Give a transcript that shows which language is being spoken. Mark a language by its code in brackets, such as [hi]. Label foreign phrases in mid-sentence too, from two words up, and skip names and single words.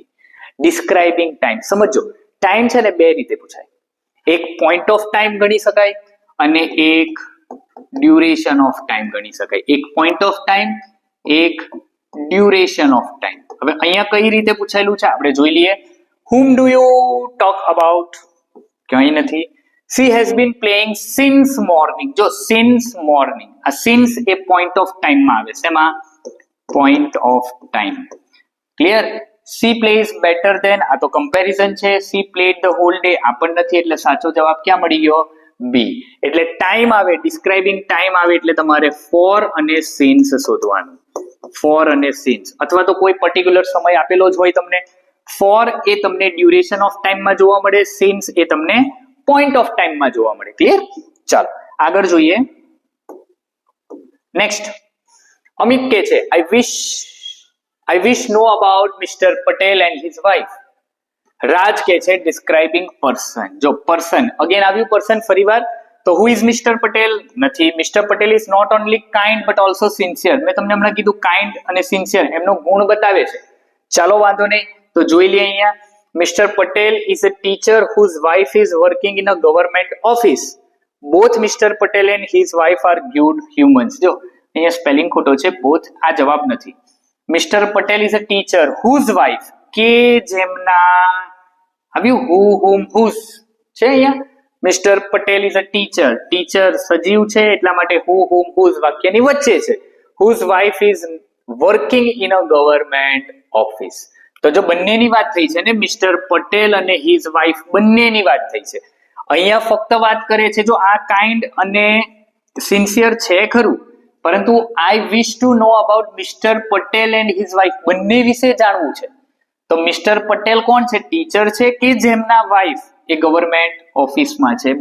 [en] describing time [gu] સમજો. ટાઈમ છે ને બે રીતે પૂછાય. એક [en] point of time [gu] ગણી શકાય અને એક [en] duration of time [gu] ગણી શકાય. એક [en] point of time, [gu] એક [en] duration of time. [gu] હવે અહીંયા કઈ રીતે પૂછાયેલું છે આપણે જોઈ લઈએ. [en] whom do you talk about? [gu] કંઈ નથી. [en] she has been playing since morning. [gu] જો [en] since morning, [gu] આ since એ [en] point of time [gu] માં આવે છે. એમાં [en] point of time. [gu] ક્લિયર? [en] she plays better than, [gu] આ તો કમ્પેરિઝન છે. [en] she played the whole day [gu] આ પણ નથી, એટલે સાચો જવાબ ક્યાં મળી ગયો? બી. એટલે ટાઈમ આવે, [en] describing time [gu] આવે એટલે તમારે ફોર અને સિન્સ શોધવાનું. ફોર અને સિન્સ, અથવા તો કોઈ પર્ટિક્યુલર સમય આપેલો જ હોય તમને. ફોર એ તમને [en] duration of timeમાં [gu] જોવા મળે, સિન્સ એ તમને [en] point of timeમાં [gu] જોવા મળે. ક્લિયર? ચાલો આગળ જોઈએ. નેક્સ્ટ અમિત કે છે [en] I wish know about Mr. Patel and his wife. [gu] રાજ કે છે [en] describing person. [gu] જો [en] person again [gu] આવ્યું person ફરીવાર, તો [en] who is Mr. Patel? [gu] નથી. Mr. [en] Patel is not only kind but also sincere. [gu] મેં તમને હમણાં કીધું kind અને sincere એમનો ગુણ બતાવે છે. ચાલો વાંધો નહીં, તો જોઈ લઈએ અહીંયા. [en] Mr. Patel is a teacher whose wife is working in a government office. Both Mr. Patel and his wife are good humans. [gu] જો અહીંયા સ્પેલિંગ ખોટો છે, both આ જવાબ નથી. [en] Mr. Patel is a teacher whose wife, [gu] કે જેમના આવ્યું [en] who whom whose [gu] છે અહીંયા. [en] Mr. Patel is a teacher, teacher [gu] સજીવ છે એટલા માટે [en] who whom whose [gu] વાક્યની વચ્ચે છે. [en] Whose wife is working in a government office. [gu] તો જો બંનેની વાત થઈ છે ને, Mr. Patel અને [en] his wife [gu] બંનેની વાત થઈ છે. અહીંયા ફક્ત વાત કરે છે જો આ કાઇન્ડ અને સિન્સિયર છે ખરું, પરંતુ [en] I wish to know about Mister Patel and his wife, [gu] બંને વિશે જાણવું છે. તો મિસ્ટર પટેલ કોણ છે? ટીચર છે કે જેમના વાઇફ એ [en] government officeમાં [gu] છે.